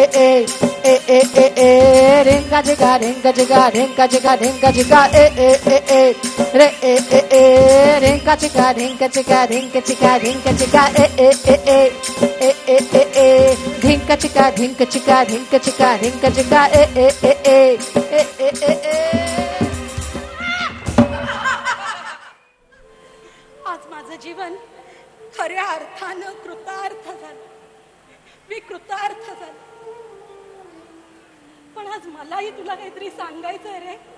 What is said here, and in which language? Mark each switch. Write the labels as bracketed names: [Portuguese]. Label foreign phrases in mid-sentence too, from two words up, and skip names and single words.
[Marathi] ringa jiga ringa jiga ringa jiga ringa jiga e re ringa jiga ringa jiga ringa jiga ringa jiga e ringa jiga ringa jiga ringa jiga ringa jiga e आज माझं जीवन खऱ्या अर्थानं कृतार्थ झालं, मी कृतार्थ झालं. पण आज मलाही तुला काहीतरी सांगायचंय रे.